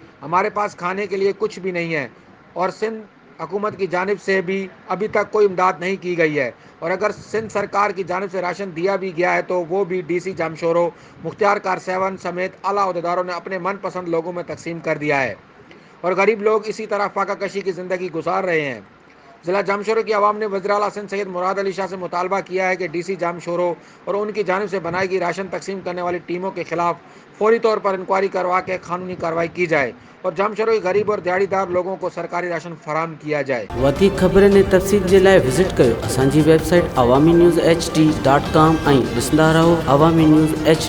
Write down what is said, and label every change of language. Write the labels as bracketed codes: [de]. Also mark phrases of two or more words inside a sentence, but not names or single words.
[ur] ہمارے پاس کھانے کے لیے کچھ بھی نہیں ہے اور سندھ حکومت کی جانب سے بھی ابھی تک کوئی امداد نہیں کی گئی ہے، اور اگر سندھ سرکار کی جانب سے راشن دیا بھی گیا ہے تو وہ بھی ڈی سی جامشورو، مختار کار سیون سمیت اعلیٰ عہدیداروں نے اپنے من پسند لوگوں میں تقسیم کر دیا ہے اور غریب لوگ اسی طرح فاقہ کشی کی زندگی گزار رہے ہیں۔ ضلع جامشورو کی عوام نے وزیر اعلیٰ سندھ سید مراد علی شاہ سے مطالبہ کیا ہے کہ ڈی سی جامشورو اور ان کی جانب سے بنائی گئی راشن تقسیم کرنے والی ٹیموں کے خلاف فوری طور پر انکوائری کروا کے قانونی کارروائی کی جائے اور جامشورو کے غریب اور دیہڑی دار لوگوں کو سرکاری راشن فراہم کیا جائے۔ [sd] वधीक खबरनि ऐं तफ़सील जे लाइ विज़िट कयो असांजी वेबसाइट awami news hd.com ऐं ॾिसंदा रहो अवामी न्यूज़ HD।